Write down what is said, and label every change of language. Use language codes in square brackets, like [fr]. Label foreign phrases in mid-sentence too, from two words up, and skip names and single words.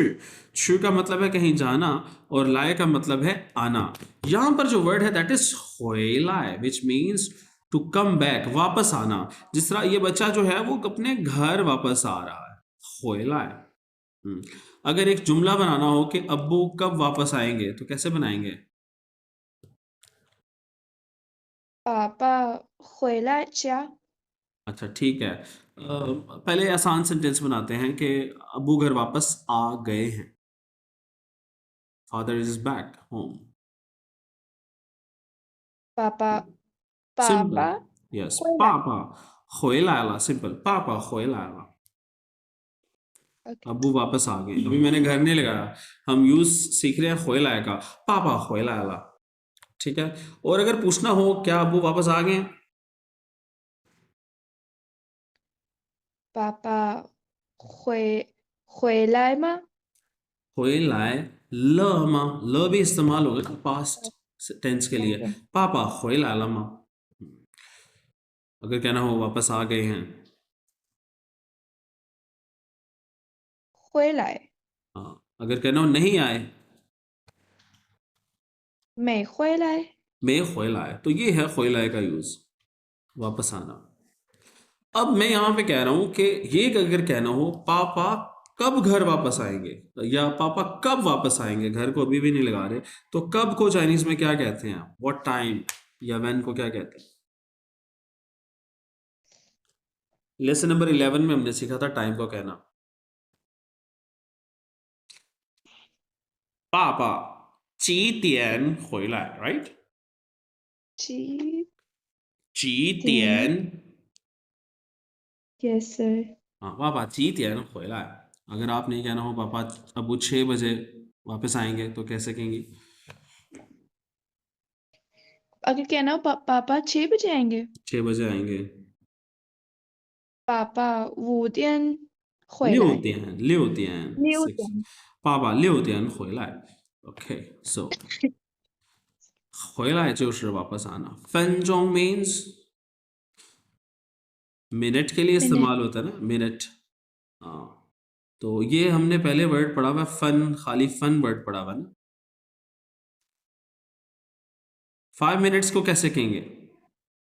[hi] छु का मतलब है कहीं जाना, और लाए का मतलब है आना। यहां पर जो वर्ड है [en] that is [hi] हुएलाए, [en] which means to come back, [hi] वापस आना। जिस तरह ये बच्चा जो है वो अपने घर वापस आ रहा है, हुएलाए। अगर एक जुमला बनाना हो कि अब्बू कब वापस आएंगे, तो कैसे बनाएंगे? [zh] 爸爸回来家 [hi] अच्छा ठीक है। पहले आसान सेंटेंस बनाते हैं कि अब्बू घर वापस आ गए हैं। [en] father is back home. [zh] 爸爸 [hi] सिंपल। [zh] 爸爸 [hi] यस, [zh] 回来 पापा 回来了 सिंपल। पापा 回来了। [hi] Okay. अब्बू वापस आ गए। अभी मैंने घर नहीं लगाया, हम यूज सीख रहे हैं 回来 का। [zh] पापा 回来了। [hi] ठीक है। और अगर पूछना हो क्या अब्बू वापस आ गए? [zh] 爸爸回来吗回来了吗? [hi] ल भी इस्तेमाल होगा [en] past tense [hi] के लिए। Okay. [zh] पापा 回来了吗? [hi] अगर कहना हो वापस आ गए हैं। [zh] 回来 [hi] हाँ, अगर कहना हो नहीं आए। [zh] 没回来 मैं 回来, [hi] तो ये है 回来 का यूज, वापस आना। अब मैं यहां पे कह रहा हूं कि ये अगर कहना हो पापा कब घर वापस आएंगे, या पापा कब वापस आएंगे, घर को अभी भी नहीं लगा रहे, तो कब को चाइनीज में क्या कहते हैं? [en] what time, [hi] या व्हेन को क्या कहते हैं? [en] lesson number [hi] 11 में हमने सीखा था टाइम को कहना। [zh] पापा 几点回来 राइट? 几几点点 [en] Yes sir. [zh] हाँ, पापा 几点回来। [hi] अगर आप नहीं कहना हो पापा अबू 6 बजे वापस आएंगे, तो कैसे कहेंगी? अगर कहना हो पापा 6 बजे आएंगे 6 बजे आएंगे। [zh] 爸爸5点回六来点，六点 6 6，点爸爸6点回来。 [en] OK，so [zh] 回来就是 [hi] वापस आना। 分钟 means मिनट के लिए minute इस्तेमाल होता है ना, मिनट। हाँ, तो ये हमने पहले वर्ड पढ़ा हुआ है फन, खाली फन वर्ड पढ़ा हुआ है ना। 5 मिनट्स को कैसे कहेंगे?